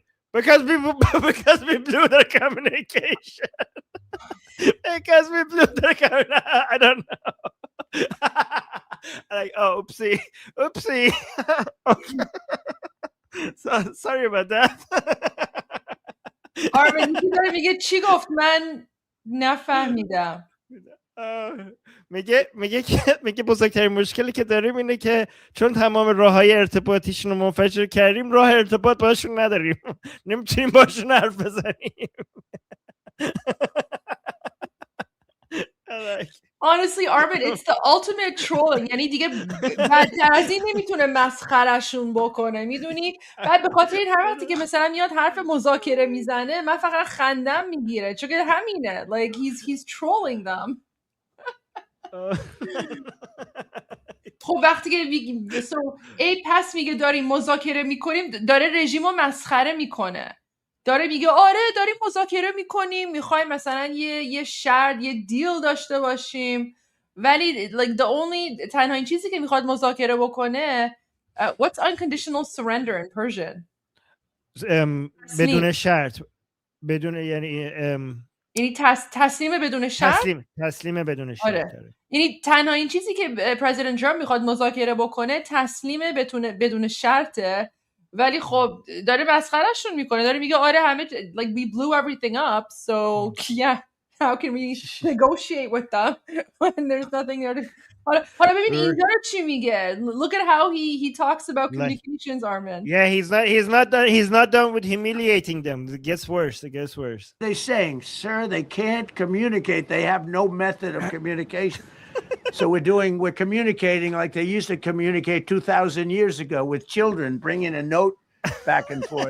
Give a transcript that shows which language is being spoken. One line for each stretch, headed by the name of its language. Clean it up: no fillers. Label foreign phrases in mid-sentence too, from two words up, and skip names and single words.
English: Because we blew their communication. Because we blew their communication. I don't know. Like, oh, oopsie. Okay. So, sorry about that.
Persian: آرمین داره میگه چی گفت من نفهمیدم. میگه بزرگترین مشکلی که داریم اینه که چون تمام راههای ارتباطیشون رو منفجر کردیم راه ارتباط باشون نداریم. نمیتونیم باشون حرف بزنیم.
English: Honestly, Armin, it's the ultimate trolling.
Persian: یعنی دیگه بدتر از این نمیتونه مسخرشون بکنه. میدونی؟ بعد به خاطر این هر وقتی که مثلا میاد حرف مذاکره میزنه من فقط خندم میگیره. چون که همینه.
English: Like he's trolling them.
Persian: خب وقتی که پس میگه داریم مذاکره میکنیم داره رژیم رو مسخره میکنه. داره میگه آره داریم مذاکره میکنیم میخوایم مثلا یه شرط یه دیل داشته باشیم ولی تنها چیزی که میخواد مذاکره بکنه
English: what's unconditional surrender in Persian?
Persian: بدون شرط بدون یعنی یعنی تسلیم بدون شرط. تسلیم بدون شرط. آره. یعنی تنها این چیزی که پرزیدنت ترامپ میخواد مذاکره بکنه تسلیم بدون شرطه، ولی خب داره مسخرهشون میکنه، داره میگه آره همه
English: like we blew everything up so yeah how can we negotiate with them when there's nothing there to
Persian: حالا ببین اینجا رو چی میگه.
English: Look at how he talks about communications, Armin. Yeah, he's not done with humiliating them. It gets worse. They're saying, sir, they can't communicate. They have no method of communication. So we're communicating like they used to communicate 2,000 years ago with children, bringing a note back and forth.